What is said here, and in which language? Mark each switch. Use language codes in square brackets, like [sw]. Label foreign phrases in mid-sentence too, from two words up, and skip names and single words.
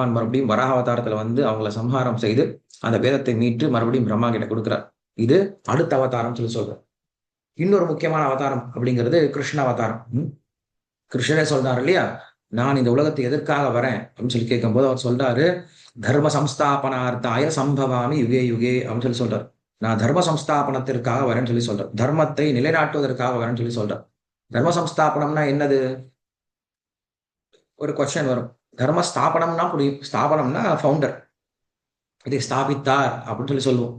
[ta] பகவான் மறுபடியும் வராக அவதாரத்துல அவங்கள சம்ஹாரம் செய்து அந்த வேதத்தை மீட்டு மறுபடியும் பிரம்மா கிட்ட கொடுக்குறார். இது அடுத்த அவதாரம் சொல்லி சொல்றார். இன்னொரு முக்கியமான அவதாரம் அப்படிங்கிறது கிருஷ்ண அவதாரம். கிருஷ்ணரே சொல்றாரு இல்லையா, நான் இந்த உலகத்தை எதற்காக வரேன் அப்படின்னு சொல்லி கேட்கும்போது அவர் சொல்றாரு, [sa] धर्म संस्थापनार्थाय सम्भवामि युगे युगे [ta] அப்படின்னு சொல்லி சொல்றாரு. நான் தர்ம சம்ஸ்தாபனத்திற்காக வரேன்னு சொல்லி சொல்றேன், தர்மத்தை நிலைநாட்டுவதற்காக வரேன்னு சொல்லி சொல்றேன். தர்ம சம்ஸ்தாபனம்னா என்னது? ஒரு கொஸ்டின் வரும். தர்ம ஸ்தாபனம்னா புரியும், ஸ்தாபனம்னா ஃபவுண்டர், இதை ஸ்தாபித்தார் அப்படின்னு சொல்லி சொல்லுவோம்.